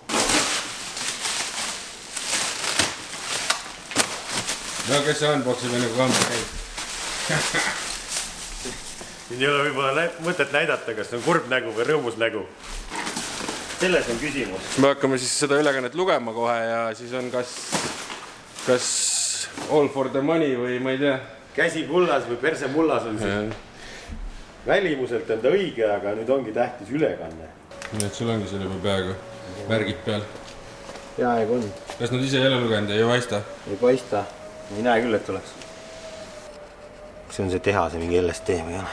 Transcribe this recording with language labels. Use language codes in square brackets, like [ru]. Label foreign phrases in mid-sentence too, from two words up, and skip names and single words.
[et] No kes see unboxib enne kui kaamera käib? Siin ei ole võib-olla mõtet näidata, kas see on kurb nägu või rõõmus nägu. Selles on küsimus. Me hakkame siis seda ülekannet lugema kohe ja siis on kas [en] all for the money [et] või ma ei tea. Käsi mullas või perse mullas on siin. Välimuselt on ta õige, aga nüüd ongi tähtis ülekanne. Nii et sul ongi selle peaaegu märgid peal. Peaaegu on. Kas nad ise jälle lugenud ei paista? Ei paista. Ei näe küll, et oleks. See on see tehase mingi LSD või on.